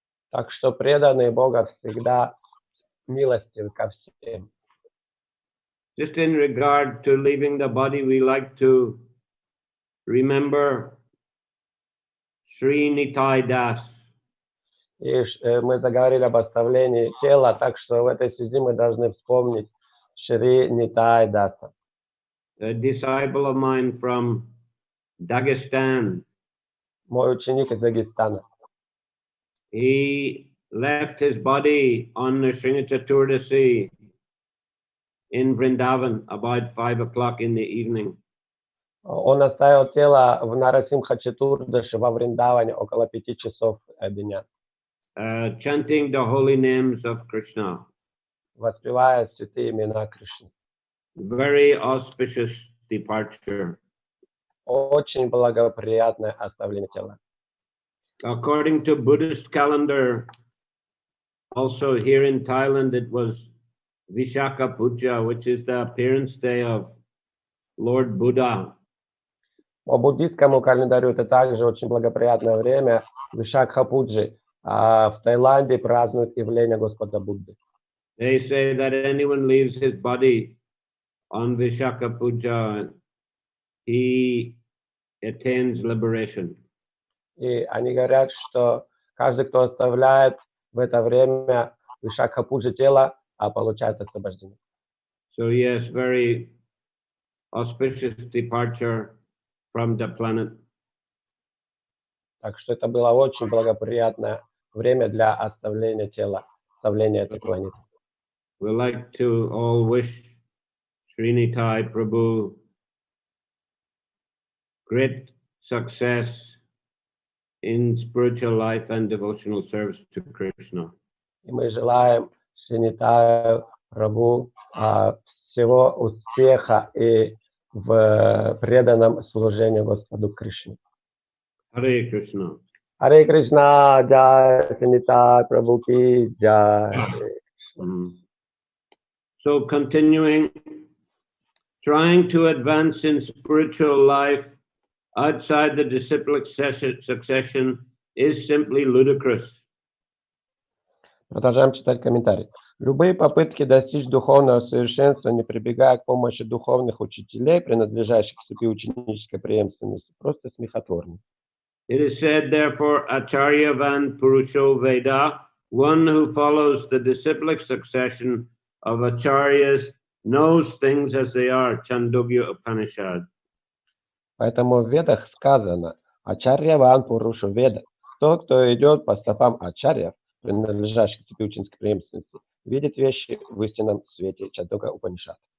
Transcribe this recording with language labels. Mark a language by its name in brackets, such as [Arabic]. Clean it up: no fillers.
[Russian] Так что преданный Бога всегда милостив ко всем. [English] Just in regard to leaving the body, we like to remember Sri Nitai Das. [Russian] И мы заговорили об оставлении тела, так что в этой связи мы должны вспомнить Шри Нитай Даса. [English] A disciple of mine from Dagestan. [Russian] Мой ученик из Дагестана. [English] He left his body on the Sri Chaturdasi in Vrindavan about 5 o'clock in the evening. [Russian] Он оставил тело в Нарасимха-Чатурдаши во Вриндаване около 5 часов дня. [English] Chanting the holy names of Krishna. [Russian] Воспевая святые имена Кришны. [English] Very auspicious departure. [Russian] Очень благоприятное оставление тела. [English] According to Buddhist calendar, also here in Thailand, it was Vishaka Puja, which is the appearance day of Lord Buddha. [Russian] По буддийскому календарю это также очень благоприятное время Вишакха-пуджи. А в Таиланде празднуют явление Господа Будды. [English] They say that anyone leaves his body on Vishaka Puja, he attains liberation. [Russian] И они говорят, что каждый, кто оставляет в это время Вишакха-пуджи тело, получает освобождение. [English] So yes, very auspicious departure from the planet. [Russian] Так что это было очень благоприятное время для оставления тела, оставления этой планеты. [English] We like to all wish Srinitai Prabhu great success in spiritual life and devotional service to Krishna. [Russian] И мы желаем Шринитаю Прабху всего успеха и в преданном служении Господу Кришне. [English] Hare Krishna. [Russian] Харе Кришна, Джай Шринитаю Прабху ки Джай. [English] So continuing, trying to advance in spiritual life outside the disciplic succession is simply ludicrous. [Russian] Продолжаем читать комментарий. Любые попытки достичь духовного совершенства, не прибегая к помощи духовных учителей, принадлежащих к цепи ученической преемственности, просто смехотворны. [English] It is said, therefore, [Sanskrit] Acharyavan Purusho Veda, [English] one who follows the disciplic succession of Acharyas knows things as they are, Chandogya Upanishad. [Russian] Поэтому в Ведах сказано [Sanskrit] Ачарьяван Пурушу Веда. [Russian] Тот, кто идет по стопам Ачарьев, принадлежащих к цепи ученической преемственности, видит вещи в истинном свете Чандогя Упанишад.